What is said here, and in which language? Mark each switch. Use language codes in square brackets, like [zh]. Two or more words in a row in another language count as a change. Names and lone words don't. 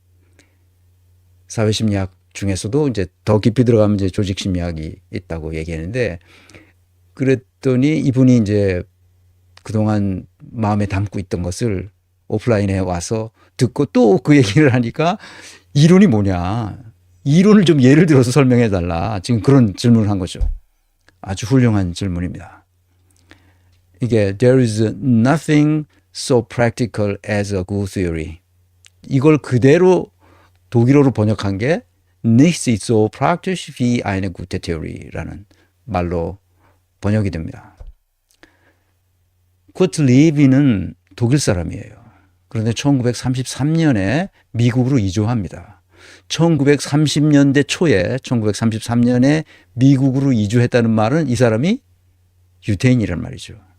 [ko] 사회심리학 중에서도 이제 더 깊이 들어가면 이제 조직심리학이 있다고 얘기했는데 그랬더니 이분이 이제 그동안 마음에 담고 있던 것을 오프라인에 와서 듣고 또 그 얘기를 하니까 이론이 뭐냐. 이론을 좀 예를 들어서 설명해 달라. 지금 그런 질문을 한 거죠. 아주 훌륭한 질문입니다. [en] 이게 There is nothing so practical as a good theory. [ko] 이걸 그대로 독일어로 번역한 게 [de] Nichts ist so praktisch wie eine gute Theorie [ko] 라는 말로 번역이 됩니다. 쿠르트 레빈은 독일 사람이에요. 그런데 1933년에 미국으로 이주합니다. 1930년대 초에 1933년에 미국으로 이주했다는 말은 이 사람이 유태인이란 말이죠.